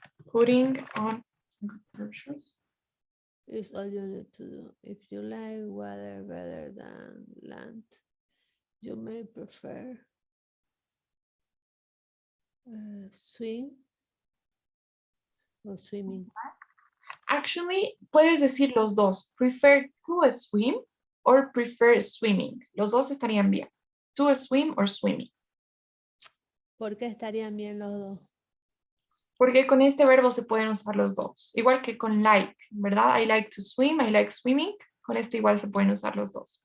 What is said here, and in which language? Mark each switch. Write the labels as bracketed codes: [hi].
[en] Putting on good groceries. Is all you need to do. If you like water better than land, you may prefer swim or swimming. [es] Actually, puedes decir los dos. [en] Prefer to swim or prefer swimming. [es] Los dos estarían bien. [en] To swim or swimming. [es] ¿Por qué estarían bien los dos? Porque con este verbo se pueden usar los dos. Igual que con like, ¿verdad? [en] I like to swim, I like swimming. [es] Con este igual se pueden usar los dos.